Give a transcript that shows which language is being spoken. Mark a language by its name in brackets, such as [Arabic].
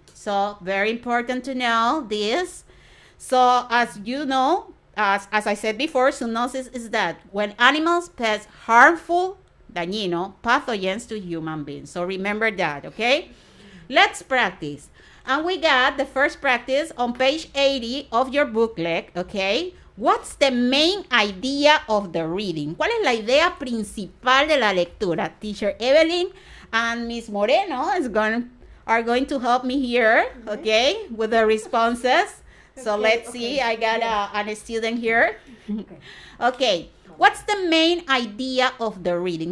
[English] So very important to know this. So as you know, as I said before, zoonosis is that when animals pass harmful, dañino, pathogens to human beings. So remember that, okay? Let's practice. And we got the first practice on page 80 of your booklet, okay? What's the main idea of the reading? [Spanish] ¿Cuál es la idea principal de la lectura? [English] Teacher Evelyn and Miss Moreno are going to help me here, okay, with the responses. So let's see, I got a student here. Okay, what's the main idea of the reading?